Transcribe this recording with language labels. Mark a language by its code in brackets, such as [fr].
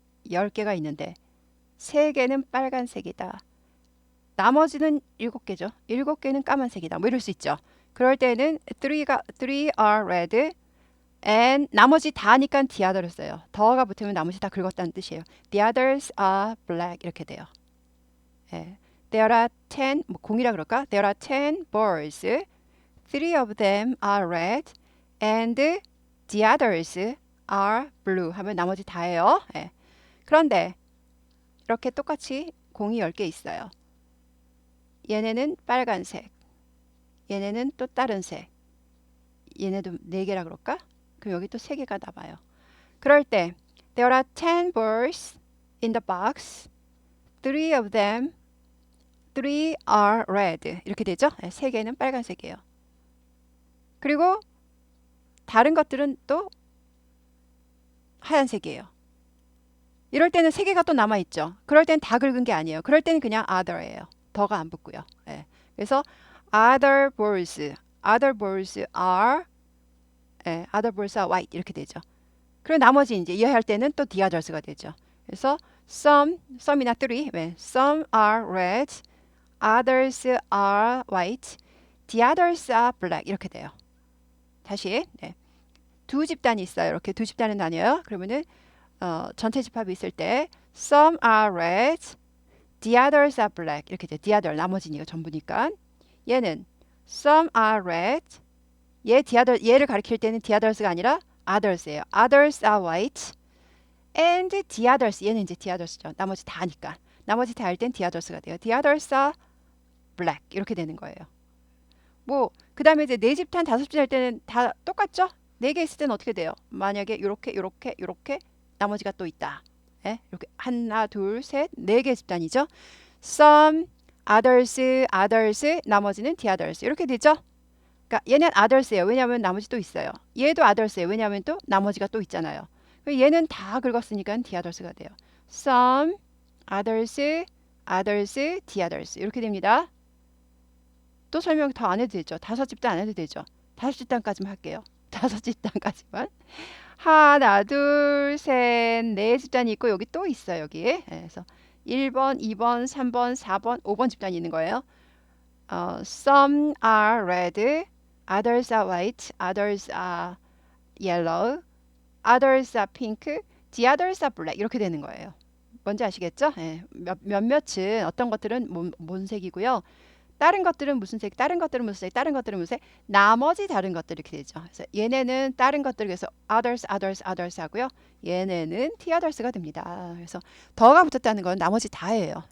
[ko] 10개가 있는데 3개는 빨간색이다. 나머지는 7개죠. 7개는 까만색이다. 이럴 수 있죠. 그럴 때는 [en] 3 are red and [ko] 나머지 다니까 the other를 써요. 더가 붙으면 나머지 다 긁었다는 뜻이에요. [en] The others are black [ko] 이렇게 돼요. [en] There are 10, [ko] 공이라 그럴까? [en] There are 10 birds. 3 of them are red and the others are blue [ko] 하면 나머지 다예요. 그런데 이렇게 똑같이 공이 10개 있어요. 얘네는 빨간색, 얘네는 또 다른 색, 얘네도 4개라 그럴까? 그럼 여기 또 3개가 남아요. 그럴 때 [en] There are 10 birds in the box. 3 are red. [ko] 이렇게 되죠? 3개는 빨간색이에요. 그리고 다른 것들은 또 하얀색이에요. 이럴 때는 3개가 또 남아있죠. 그럴 때는 다 긁은 게 아니에요. 그럴 때는 그냥 other예요. 더가 안 붙고요. 그래서 [en] other balls are white [ko] 이렇게 되죠. 그리고 나머지 이제 이해할 때는 또 the others가 되죠. 그래서 [en] some이나 3, some are red, others are white, the others are black [ko] 이렇게 돼요. 다시 두 집단이 있어요. 이렇게 두 집단은 나뉘어요. 그러면은 전체 집합이 있을 때 [en] some are red, the others are black [ko] 이렇게 돼요. the other 나머지니까 전부니까. 얘는 [en] some are red, [ko] 얘를 가리킬 때는 the others가 아니라 others예요. [en] others are white and the others [ko] 얘는 이제 [en] the others죠. [ko] 나머지 다니까. 나머지 다 할 땐 the others가 돼요. [en] the others are black [ko] 이렇게 되는 거예요. 그 다음에 이제 4집단, 5집단 할 때는 다 똑같죠? 4개 있을 때는 어떻게 돼요? 만약에 요렇게 나머지가 또 있다. 이렇게 하나, 둘, 셋, 4개 집단이죠. [en] some, others, [ko] 나머지는 [en] the others [ko] 이렇게 되죠. 그러니까 얘는 others예요. 왜냐하면 나머지 또 있어요. 얘도 others예요. 왜냐하면 또 나머지가 또 있잖아요. 얘는 다 긁었으니까 the others가 돼요. [en] some, others, the others [ko] 이렇게 됩니다. 또 설명 더 안 해도 되죠. 5집단 안 해도 되죠. 5집단까지만 할게요. 5집단까지만. 하나, 둘, 셋, 네 집단이 있고 여기 또 있어요. 여기. 예, 그래서 1번, 2번, 3번, 4번, 5번 집단이 있는 거예요. [en] Some are red, others are white, others are yellow, others are pink, the others are black [ko] 이렇게 되는 거예요. 뭔지 아시겠죠? 예, 몇몇은 어떤 것들은 뭔 색이고요. 다른 것들은 무슨 색, 다른 것들은 무슨 색, 다른 것들은 무슨 색, 나머지 다른 것들 이렇게 되죠. 그래서 얘네는 다른 것들 그래서 others, others, others 하고요. 얘네는 the others가 됩니다. 그래서 더가 붙었다는 건 나머지 다예요.